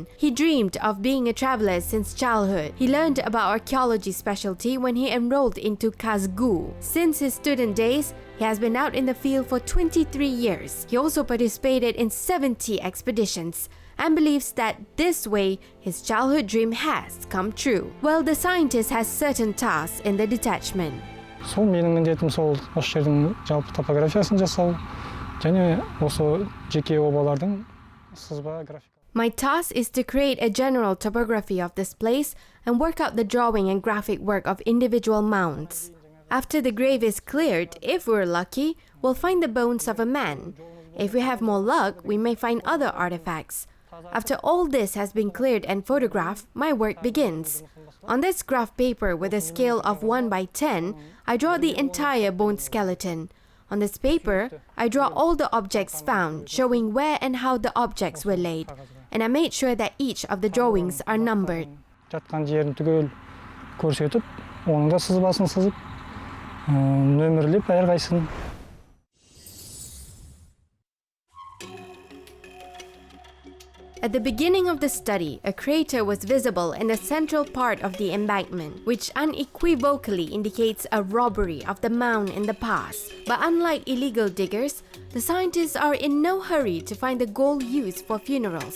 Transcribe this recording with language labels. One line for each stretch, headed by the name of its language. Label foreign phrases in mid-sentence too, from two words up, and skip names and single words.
English: He dreamed of being a traveler since childhood. He learned about archaeology specialty when he enrolled into Kazgu. Since his student days, he has been out in the field for 23 years. He also participated in 70 expeditions and believes that this way his childhood dream has come true. Well, the scientist has certain tasks in the detachment.
Kazakh: Сол менің міндетім сол осы жердің жалпы топографиясын жасау.
English: My task is to create a general topography of this place and work out the drawing and graphic work of individual mounds. After the grave is cleared, if we're lucky, we'll find the bones of a man. If we have more luck, we may find other artifacts. After all this has been cleared and photographed, my work begins. On this graph paper with a scale of 1/10, I draw the entire bone skeleton. On this paper, I draw all the objects found, showing where and how the objects were laid, and I made sure that each of the drawings are numbered.
Kazakh: Жатқан жерін түгел көрсетіп, оның да сызбасын сызып, нөмірлеп әрқайсысын.
English: At the beginning of the study, a crater was visible in the central part of the embankment, which unequivocally indicates a robbery of the mound in the past. But unlike illegal diggers, the scientists are in no hurry to find the gold used for funerals.